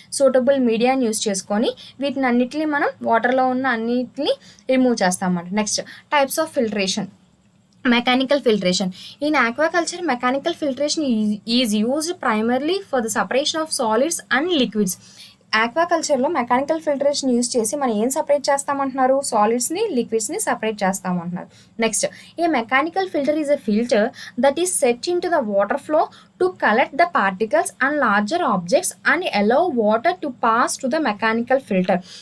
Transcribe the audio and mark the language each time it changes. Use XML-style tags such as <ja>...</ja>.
<te>Suitable మీడియాని use చేసుకొని వీటినన్నిటిని మనం వాటర్లో ఉన్న అన్నిటిని రిమూవ్ చేస్తాం అన్నమాట.</te> <en>Next types of filtration. Mechanical filtration. In aquaculture, mechanical filtration is used primarily for the separation of solids and liquids.</en> <te>ఆక్వాకల్చర్లో మెకానికల్ ఫిల్టరేషన్ యూజ్ చేసి మనం ఏం separate చేస్తామంటున్నారు, సాలిడ్స్ని లిక్విడ్స్ని separate చేస్తామంటున్నారు.</te> <en>Next a mechanical filter is a filter that is set into the water flow to collect the particles and larger objects and allow water to pass to the mechanical filter.</en>